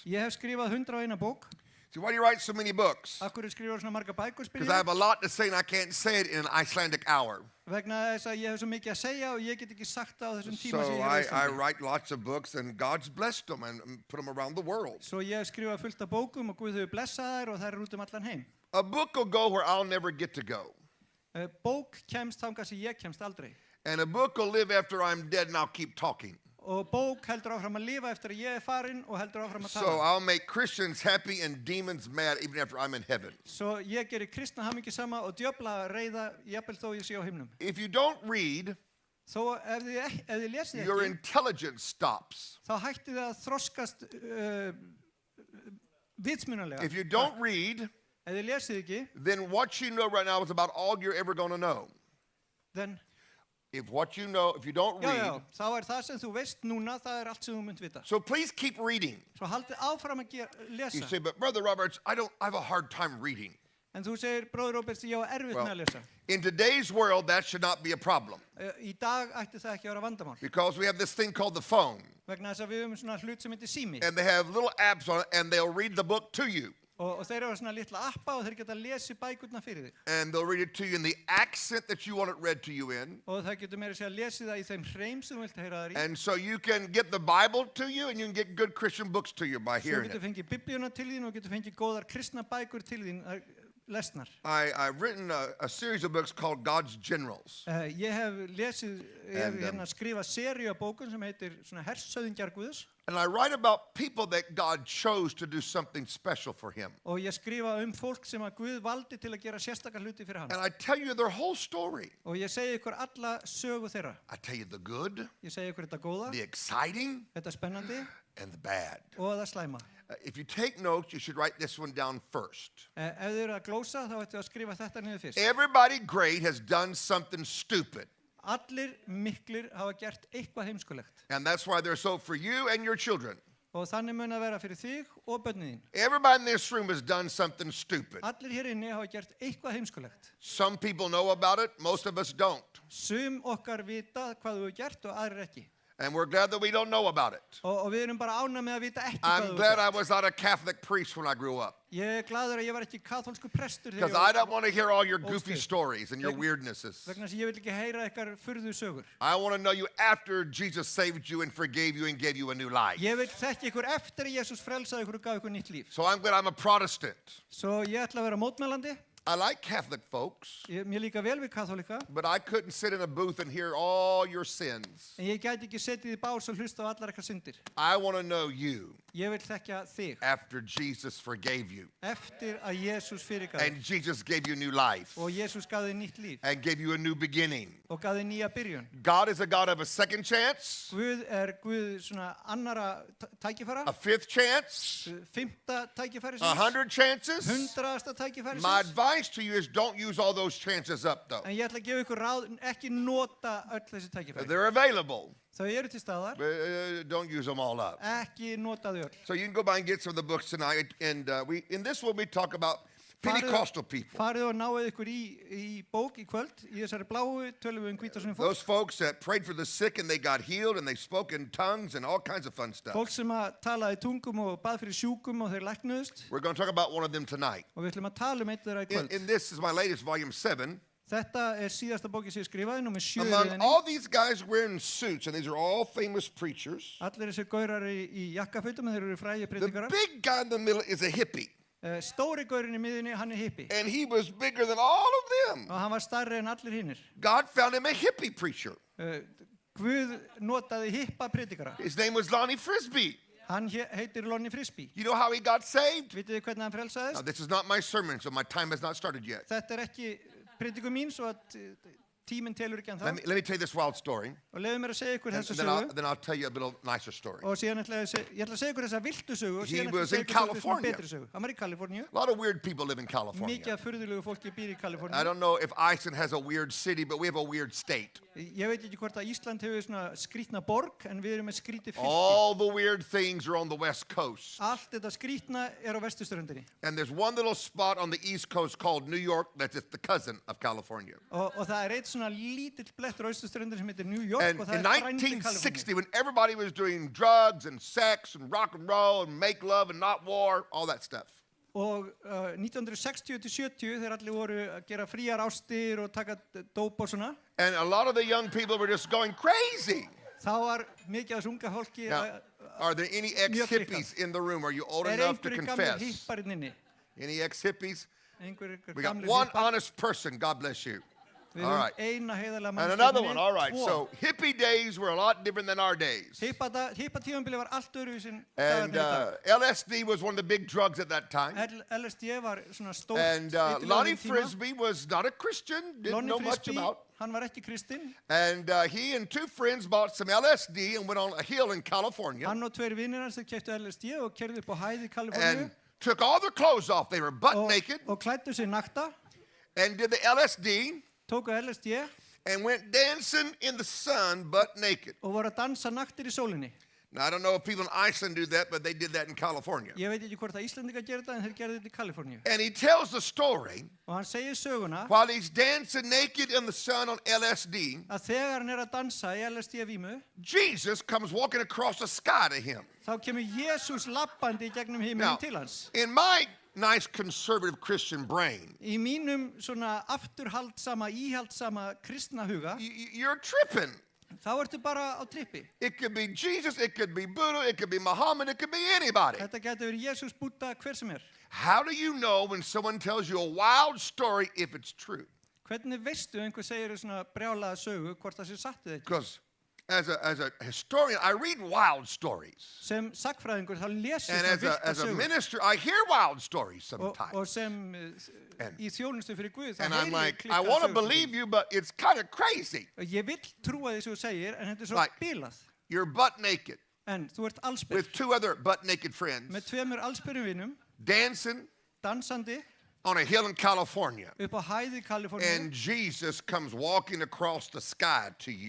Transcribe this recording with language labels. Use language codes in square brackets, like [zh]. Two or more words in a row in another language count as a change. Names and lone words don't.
[is] Ég hef skrifað 101 bók. [en] See, why do you write so many books? [is] Af hverju skrifar svona marga bækur spyr [en] Because I [is] ég? [en] have a lot to say and I can't say it in an Icelandic hour. [is] Vegna þess að ég hef svo mikið að segja og ég get ekki sagt það á þessum [en] So [is] tíma sem ég er á [en] I [is] Íslandi. [en] write lots of books and God's blessed them and put them around the world. [is] Svo ég hef skrifað fullt af bókum og Guð hefur blessað þær og þær eru út allan heim. [en] A book will go where I'll never get to go. [is] Bók kemst þangað sem ég kemst aldrei. [en] And a book will live after I'm dead and I'll keep talking. [is] Og bók heldur áfram að lifa eftir að ég er farinn og heldur áfram að [en] So [is] tala. [en] I'll make Christians happy and demons mad even after I'm in heaven. [is] Svo ég gerir kristna hamingjusama og djöfla reiða jafnvel þó ég sé á himnum. [en] If you don't read, [is] Þó ef þið lesið [en] your [is] ekki, [en] intelligence stops. [is] þá hætti þið að þroskast vitsmunalega. [en] If you don't read, [is] Ef þið lesið ekki, [en] then what you know right now is about all you're ever going to know. then If what you know, if you don't [is] já, [en] read, [is] þá er það sem þú veist núna, það er allt sem þú munt vita. [en] so please keep reading. [is] Svo haldið áfram að [en] You [is] lesa. [en] say, but Brother Roberts, I have a hard time reading. [is] En þú segir, bróður Róberts, ég á erfitt með að lesa. [en] In today's world, that should not be a problem [is] Í dag ætti það ekki að vera vandamál. [en] because we have this thing called the phone, [is] Vegna þess að við höfum svona hlut sem heitir sími. [en] and they have little apps on it, and they'll read the book to you, [is] Og þeir eru svona litla appa og þeir geta lesið bækurna fyrir þig. [en] and they'll read it to you in the accent that you want it read to you in, [is] Og það getur meira að segja lesið það í þeim hreim sem þú vilt heyra þar í. [en] and so you can get the Bible to you, and you can get good Christian books to you by [is] Svo [en] hearing [is] getur [en] it. [is] fengið biblíuna til þín og getur fengið góðar kristna bækur til þín lesnar. [en] I've written a series of books called God's Generals. [is] Ég hef lesið, ég hef [en] And, [is] skrifað seríu af bókum sem heitir svona hersöðingjar Guðs [en] And I write about people that God chose to do something special for him. [is] og ég skrifa fólk sem að Guð valdi til að gera sérstakar hluti fyrir hann. [en] And I tell you their whole story. [is] Og ég segi ykkur alla sögu þeirra. [en] I tell you the good, [is] Ég segi ykkur þetta góða, [en] the exciting, [is] þetta spennandi [en] and the bad. [is] og það slæma. [en] If you take notes, you should write this one down first. [is] Ef þið eru að glósa, þá ættu að skrifa þetta niður fyrst. [en] Everybody great has done something stupid. [is] Allir miklir hafa gert eitthvað heimskulegt. [en] And that's why they're so for you and your children. [is] Og þannig mun að vera fyrir þig og börnin þín. [en] Everybody in this room has done something stupid. [is] Allir hér inni hafa gert eitthvað heimskulegt. [en] Some people know about it, most of us don't. [is] Sum okkar vita hvað þú hefur gert og aðrir ekki. [en] And we're glad that we don't know about it. [is] Og við erum bara ánægð með að vita ekki hvað [en] I'm [is] þú [en] glad [is] hefur [en] I [is] gert. [en] was not a Catholic priest when I grew up. [is] Ég glaður að ég var ekki kaþólskur prestur [en] Because I don't [is] var [en] want to hear all your goofy [is] Óstyrk. [en] stories and your [is] Vegna- [en] weirdnesses. [is] vegna þess að ég vil ekki heyra ykkar furðu sögur. [en] I want to know you after Jesus saved you and forgave you and gave you a new life. [is] Ég vil þekki ykkur eftir að Jesus frelsaði ykkur og gaf ykkur nýtt líf. [en] So I'm glad I'm a Protestant. [is] Svo ég ætla að vera mótmælandi. [en] I like Catholic folks, [is] Mér líka vel við kaþólika. [en] but I couldn't sit in a booth and hear all your sins. [is] En ég gæti ekki setið í bás og hlusta á allar ykkar syndir. [en] I want to know you [is] Ég vil þekkja þig [en] after Jesus forgave you [is] eftir að Jesus fyrirgaf [en] and Jesus gave you new life [is] og Jesus gaf þig nýtt líf [en] and gave you a new beginning. [is] og gaf þig nýja byrjun. [en] God is a God of a second chance, [is] Guð Guð svona annara tækifæra, [en] a fifth chance, [is] fimmta tækifæri [en] 100 chances. [is] 100. tækifæri [en] My advice to you is don't use all those chances up though. [is] En ég ætla að gefa ykkur ráð, ekki nota öll þessi tækifæri. [en] They're available, [is] Þau eru til staðar, [en] but don't use them all up. [is] ekki nota þau öll. [en] So you can go by and get some of the books tonight. And in this one we talk about Pentecostal people. [is] Farið og náið ykkur í bók í kvöld, í þessari bláu tölum við hvítasunni fólk. [en] Those folks that prayed for the sick and they got healed and they spoke in tongues and all kinds of fun stuff. [is] Fólk sem að talaði tungum og bað fyrir sjúkum og þeir læknuðust. [en] We're going to talk about one of them tonight. [is] Og við ætlum að tala eitt þeirra í kvöld. [en] In this is my latest volume 7. [is] Þetta síðasta bóki sem ég skrifaði, númer 7 í [en] Among [is] röðinni. [en] all these guys wearing suits, and these are all famous preachers, [is] Allir þessi gaurar í jakkafötum, þeir eru frægi [en] the [is] predikarar. [en] big guy in the middle is a hippie. [is] Stóri gaurinn í miðjunni, hann hippi. [en] And he was bigger than all of them. [is] Og hann var stærri en allir hinnir. [en] God found him a hippie preacher. [is] Guð notaði hippa predikara. [en] His name was Lonnie Frisbee. [is] Hann heitir Lonnie Frisbee. [en] You know how he got saved? [is] Vitið þið hvernig hann [en] Now, [is] frelsaðist? [en] this is not my sermon, so my time has not started yet. [is] Þetta ekki prediku mín, svo að tíminn telur ekki en [en] Let [is] þá. [en] me tell you this wild story, [is] Og leiðu mér að segja ykkur [en] and [is] þessa [en] then [is] sögu. [en] I'll tell you a little nicer story. [is] Og síðan ætla ég ætla að segja ykkur þessa viltu sögu. Og [en] He [is] síðan ætla ég [en] was [is] að [en] in [is] segja ykkur þessa [en] California. [is] betri sögu. Hann var í Kaliforníu. [en] A lot of weird people live in California. [is] Mikið af furðulegu fólki býr í [en] I [is] Kaliforníu. [en] don't know if Iceland has a weird city, but we have a weird state. [is] Ég veit ekki hvort að Ísland hefur svona skrítna borg, en við erum með skrítið fylki. [en] All the weird things are on the West Coast. [is] Allt þetta skrítna á vesturströndinni. [en] And there's one little spot on the East Coast called New York that's just the cousin of California. [is] Og það eitt svona lítill blettur á austurströndinni sem heitir New York [en] And [is] og það [en] in [is] frændi [en] 1960, [is] Kaliforníu. [en] when everybody was doing drugs and sex and rock and roll and make love and not war, all that stuff. [is] Og 1960 til 70 þegar allir voru að gera fríar ástir og taka dóp og svona, [en] And a lot of the young people were just going crazy. [is] þá var mikið af þessu unga fólki [en] Now, are there any ex-hippies in the room? Are you old enough to [is] einhverju gamlir [en] confess? [is] hipparinn inni. [en] Any ex-hippies? [is] Einhverju [en] We got [is] gamlir [en] one [is] hippar. [en] honest person. God bless you. [is] Við [en] all [is] erum [en] right. [is] eina heiðarlega [en] And [is] mannskapin [en] another [is] inni, [en] one. All right. [is] tvo. [en] So hippie days were a lot different than our days. [is] Hippatíðanbili var allt öðruvísi en [en] And [is] dagarnir í dag. [en] LSD was one of the big drugs at that time. [is] LSD var svona stórt [en] And [is] eiturlyf á [en] Lonnie [is] þeim tíma. [en] Frisbee was not a Christian, didn't [is] Lonnie [en] know much [is] Frisbee, [en] about. [is] hann var ekki kristinn. [en] And he and two friends bought some LSD and went on a hill in California [is] Hann og tveir vinnir hans þeir keyptu LSD og keyrðu upp á hæð í Kaliforníu [en] and took all their clothes off. They were butt naked [is] og klæddu sig nakta, [en] and did the LSD [is] tóku LSD [en] and went dancing in the sun butt naked. [is] og voru að dansa naktir í sólinni. [en] Now, I don't know if people in Iceland do that, but they did that in California. [is] Ég veit ekki hvort að Íslendingar gerir þetta en þeir gerðu þetta í Kaliforníu. [en] And he tells the story [is] Og hann segir söguna [en] while he's dancing naked in the sun on LSD, [is] að þegar hann að dansa í LSD-vímu, [en] Jesus comes walking across the sky to him. [is] þá kemur Jésús lappandi í gegnum [en] Now, [is] himinn til hans. [en] in my nice conservative Christian brain, [is] Í mínum svona afturhaldsama, íhaldsama kristna huga, [en] you're tripping. [is] þá ertu bara á trippi. [en] It could be Jesus, it could be Buddha, it could be Muhammad, it could be anybody. [is] Þetta getur verið Jésús, Búdda, hver sem er. [en] How do you know when someone tells you a wild story if it's true? [is] Hvernig veistu einhver segir svona brjálaða sögu hvort það sé satt eða ekki? [en] Because as a historian, I read wild stories. [is] Sem sagfræðingur þá les ég [en] And [is] svona vilta [en] as a [is] sögur. [en] minister, I hear wild stories [is] Og [en] sometimes. [is] sem [en] And- [is] í þjónustu fyrir Guð, þá [en] And I'm [is] heyri ég [en] like, I [is] klikkaðar [en] want to [is] sögur. [en] believe you, but it's kind of crazy. [is] Og ég vill trúa því sem þú segir, en þetta er svo [en] Like- [is] bilað. [en] You're butt naked. [is] En þú ert allsber [en] with 2 other butt-naked friends [is] með 2 allsberum vinum, [en] dancing [is] dansandi [en] on a hill in California. [is] upp á hæði Kaliforníu [en] And Jesus comes walking across the sky to you.